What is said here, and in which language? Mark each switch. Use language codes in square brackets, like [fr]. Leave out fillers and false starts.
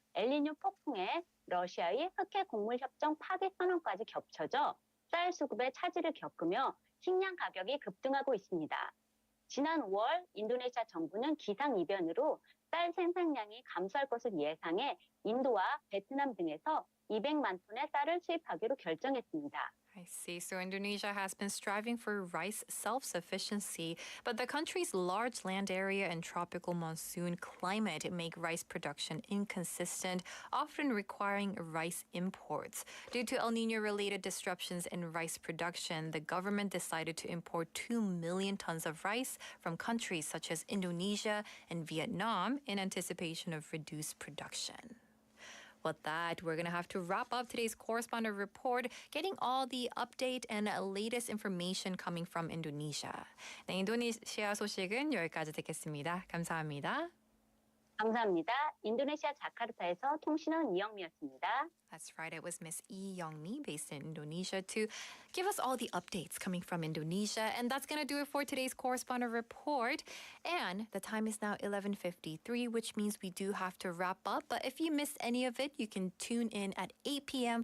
[ko] 엘니뇨 폭풍에 러시아의 흑해 곡물 협정 파기 선언까지 겹쳐져 쌀 수급에 차질을 겪으며 식량 가격이 급등하고 있습니다. 지난 5월 인도네시아 정부는 기상이변으로 쌀 생산량이 감소할 것을 예상해 인도와 베트남 등에서 200만 톤의 쌀을 수입하기로 결정했습니다. [en] I see. So Indonesia has been striving for rice self-sufficiency, but the country's large land area and tropical monsoon climate make rice production inconsistent, often requiring rice imports. Due to El Nino-related disruptions in rice production, the government decided to import 2 million tons of rice from countries such as Indonesia and Vietnam in anticipation of reduced production. With that, we're going to have to wrap up today's correspondent report, getting all the update and latest information coming from Indonesia. [ko] 네, 인도네시아 소식은 여기까지 듣겠습니다. 감사합니다. 감사합니다. 인도네시아 자카르타에서 통신원 이영미였습니다. [en] That's right. It was Miss Lee Young-mi based in Indonesia to give us all the updates coming from Indonesia. And that's going to do it for today's correspondent report. And the time is now 11:53, which means we do have to wrap up. But if you missed any of it, you can tune in at 8 p.m.